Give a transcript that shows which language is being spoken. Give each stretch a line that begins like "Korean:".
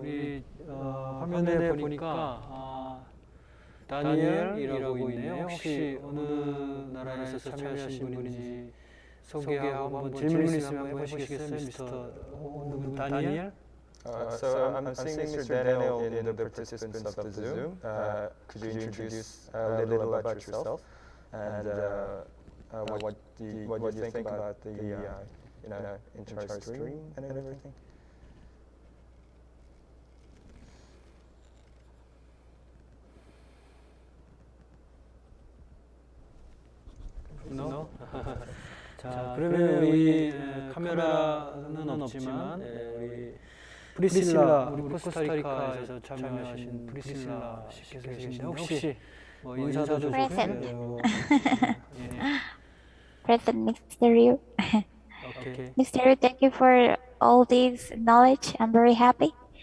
Korean: 우리 화면에 보니까 다니엘이라고 있네요. 혹시 어느 나라에서 참여하신 분인지 소개하고 한번 질문 있으면 한번 해보시겠어요, 미스터 누구 다니엘?
English: So I'm seeing Mr. Daniel in the participants of the Zoom. Could you introduce a little about yourself and what do you think about the entire stream and everything? No?
Korean: 자, 그러면 우리 카메라는 없지만 우리 프리실라, 우리 코스타리카에서 참여하신 프리실라 씨께서 계신데 혹시 뭐 인사도 좀 해주세요.
English: Present, Mr. Ryu. Okay. Mr. Ryu, thank you for all this knowledge. I'm very happy.